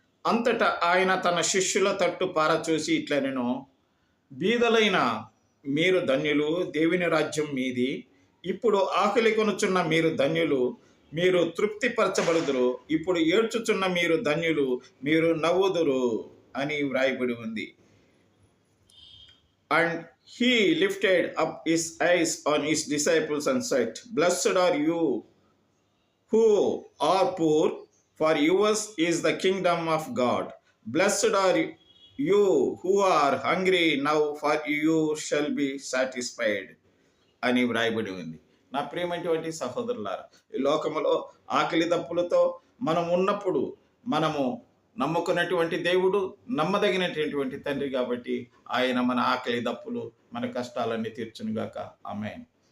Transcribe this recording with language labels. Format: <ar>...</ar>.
<te>అంతటా ఆయన తన శిష్యుల తట్టు పారచూసి ఇట్లనెను, బీదలైన మీరు ధన్యులు, దేవుని రాజ్యం మీది. ఇప్పుడు ఆకలి కొనుచున్న మీరు ధన్యులు, మీరు తృప్తిపరచబడుదురు. ఇప్పుడు ఏడ్చుచున్న మీరు ధన్యులు, మీరు నవ్వుదురు అని వ్రాయబడి ఉంది.</te> <en>And he lifted up his eyes on his disciples and said, Blessed are you who are poor, for yours is the kingdom of God. Blessed are you who are hungry now, for you shall be satisfied.</en> <te>అని వ్రాయబడి ఉంది. నా ప్రియమైనటువంటి సహోదరులారా, ఈ లోకములో ఆకలి దప్పులతో మనం ఉన్నప్పుడు మనము నమ్ముకున్నటువంటి దేవుడు నమ్మదగినటువంటి తండ్రి కాబట్టి ఆయన మన ఆకలి దప్పులు మన కష్టాలన్నీ తీర్చునుగాక. ఆమేన్.</te>